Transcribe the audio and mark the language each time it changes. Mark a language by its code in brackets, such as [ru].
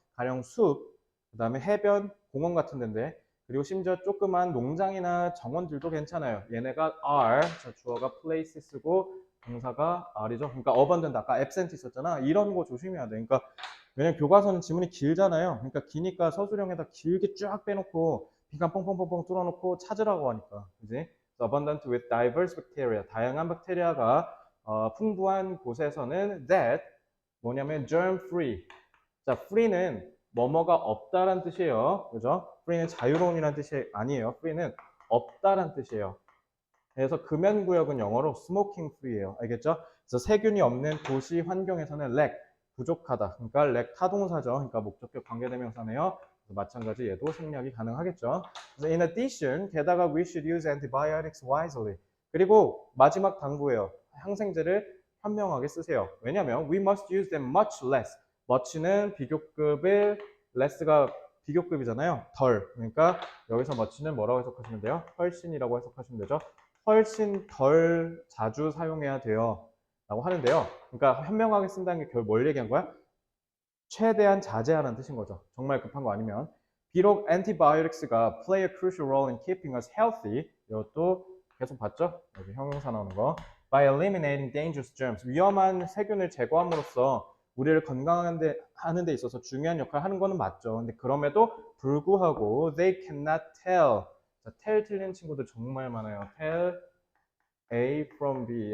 [ko] 가령 숲, 그다음에 해변, 공원 같은 데인데 그리고 심지어 조그만 농장이나 정원들도 괜찮아요. 얘네가 are, 자, 주어가 place 쓰고 동사가 are이죠. 그러니까 abundant, 아까 absent 있었잖아. 이런 거 조심해야 돼. 그러니까 왜냐면 교과서는 지문이 길잖아요. 그러니까 기니까 서술형에다 길게 쫙 빼놓고 비간 뻥뻥뻥뻥 뚫어놓고 찾으라고 하니까, 그지? [en] Abundant with diverse bacteria, [ko] 다양한 박테리아가 풍부한 곳에서는 [en] that [ko] 뭐냐면 [en] germ free. [ko] 자, free는 뭐뭐가 없다란 뜻이에요. 그죠? free는 자유로운이란 뜻이 아니에요. free는 없다란 뜻이에요. 그래서 금연구역은 영어로 smoking free예요. 알겠죠? 그래서 세균이 없는 도시 환경에서는 lack, 부족하다. 그러니까 lack 타동사죠. 그러니까 목적격 관계대명사네요. 마찬가지 얘도 생략이 가능하겠죠. 그래서 [en] in addition, [ko] 게다가 [en] we should use antibiotics wisely. [ko] 그리고 마지막 당부예요. 항생제를 현명하게 쓰세요. 왜냐하면 [en] we must use them much less. [ko] much는 비교급을 less가 비교급이잖아요. 덜. 그러니까 여기서 much는 뭐라고 해석하시면 돼요? 훨씬이라고 해석하시면 되죠. 훨씬 덜 자주 사용해야 돼요. 라고 하는데요. 그러니까 현명하게 쓴다는 게 결국 뭘 얘기한 거야? 최대한 자제하라는 뜻인 거죠. 정말 급한 거 아니면. 비록 [en] antibiotics가 play a crucial role in keeping us healthy. [ko] 이것도 계속 봤죠? 여기 형용사 나오는 거. [en] By eliminating dangerous germs. [ko] 위험한 세균을 제거함으로써 우리를 건강하게 하는 데 있어서 중요한 역할을 하는 거는 맞죠. 근데 그럼에도 불구하고 [en] they cannot tell. [ko] 자, tell 틀린 친구들 정말 많아요. [en] tell A from B.